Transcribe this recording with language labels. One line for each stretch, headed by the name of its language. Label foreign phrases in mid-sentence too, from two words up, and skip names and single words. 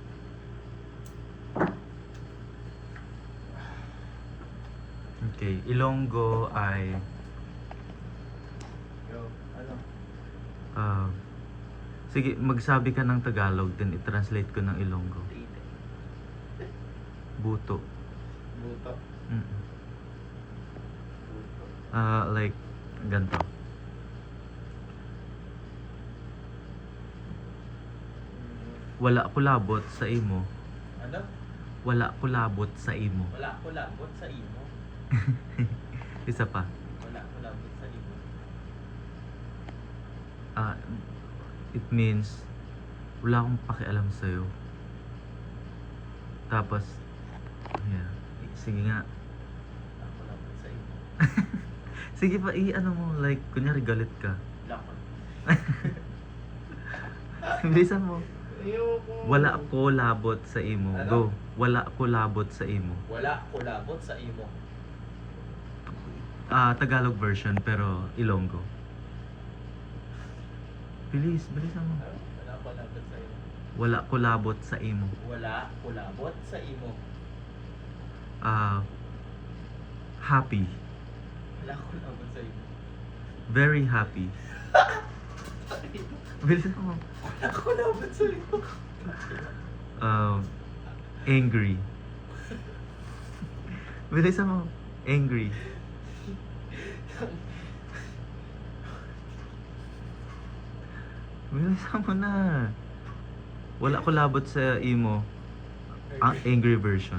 Filipino: Okay, Ilonggo ay Yo, ano? sige, magsabi ka ng Tagalog, then i-translate ko ng Ilonggo. Tite. Buto. Buto. Mm-mm. Buto. Like,
Hiligaynon: ganito. Wala kulabot sa imo.
Filipino: Ano?
Hiligaynon: Wala kulabot sa imo. Wala ko labot sa imo.
Filipino: Isa pa.
Hiligaynon: Wala ko labot sa imo.
English: It means
Filipino: wala akong pakialam sa'yo. Tapos, yeah. Sige nga.
Hiligaynon: Wala ko labot sa imo.
Filipino: Sige pa, ano mo, like, kunyari galit ka.
Hiligaynon: Wala ko.
Filipino: Bilisan mo. Ayoko.
Hiligaynon: Wala ko labot sa imo.
Filipino: Ano?
Hiligaynon: Go. Wala ko labot sa imo. Wala ko labot sa imo.
Filipino: Tagalog version, pero Ilonggo. Bilis, bilisan mo.
Hiligaynon: Wala ko labot sa imo. Wala ko labot sa imo. Wala ko labot sa imo. Happy. Wala ko labot sa imo.
English: Very happy.
Filipino: Bilisan mo.
Hiligaynon: Wala ko labot sa imo. Angry.
Filipino: Bilisan mo. Angry. Bilisan mo na.
Hiligaynon: Wala ko labot sa imo.
English: Angry version.